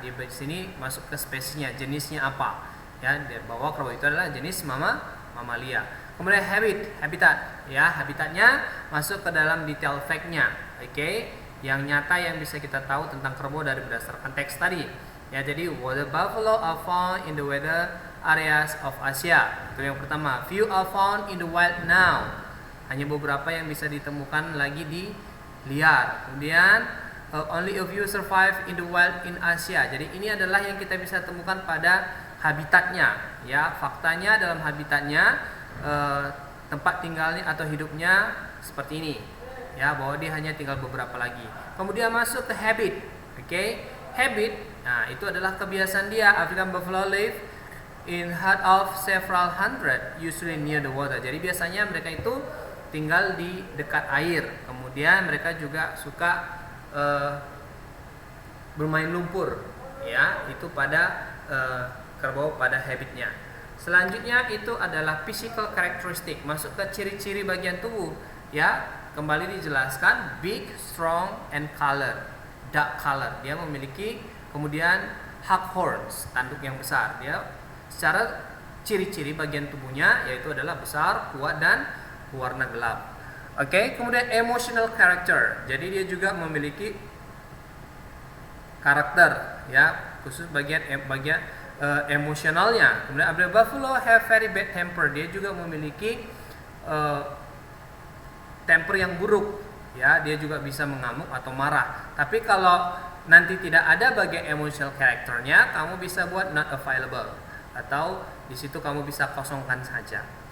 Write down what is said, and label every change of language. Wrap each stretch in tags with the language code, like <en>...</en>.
<id>Di sini masuk ke spesiesnya, jenisnya apa ya, bahwa kerbau itu adalah jenis mamalia. Kemudian habitat ya, habitatnya masuk ke dalam detail fact-nya. Oke, yang nyata yang bisa kita tahu tentang kerbau dari berdasarkan teks tadi ya.</id> <en>Jadi water buffalo are found in the weather areas of Asia.</en> <id>Itu yang pertama.</id> <en>Few are found in the wild now.</en> <id>Hanya beberapa yang bisa ditemukan lagi di liar.</id> <en>Kemudian only a few survive in the wild in Asia.</en> <id>Jadi ini adalah yang kita bisa temukan pada habitatnya ya. Faktanya dalam habitatnya tempat tinggalnya atau hidupnya seperti ini ya, bahwa dia hanya tinggal beberapa lagi. Kemudian masuk ke habit. Oke, habit, nah itu adalah kebiasaan dia.</id> <en>African buffalo live in herd of several hundred, usually near the water.</en> <id>Jadi biasanya mereka itu tinggal di dekat air. Kemudian mereka juga suka bermain lumpur ya, itu pada kerbau pada habitnya. Selanjutnya itu adalah physical characteristic, masuk ke ciri-ciri bagian tubuh ya. Kembali dijelaskan</id> <en>big, strong, and color, dark color.</en> <id>Dia memiliki kemudian</id> <en>hug horns,</en> <id>tanduk yang besar. Dia secara ciri-ciri bagian tubuhnya yaitu adalah besar, kuat, dan warna gelap. Oke, kemudian emotional character. Jadi dia juga memiliki karakter ya, khusus bagian emosionalnya.</id> <en>Kemudian African buffalo have very bad temper.</en> <id>Dia juga memiliki temper yang buruk ya, dia juga bisa mengamuk atau marah. Tapi kalau nanti tidak ada bagian emotional characternya, kamu bisa buat</id> <en>not available</en> <id>atau di situ kamu bisa kosongkan saja.</id>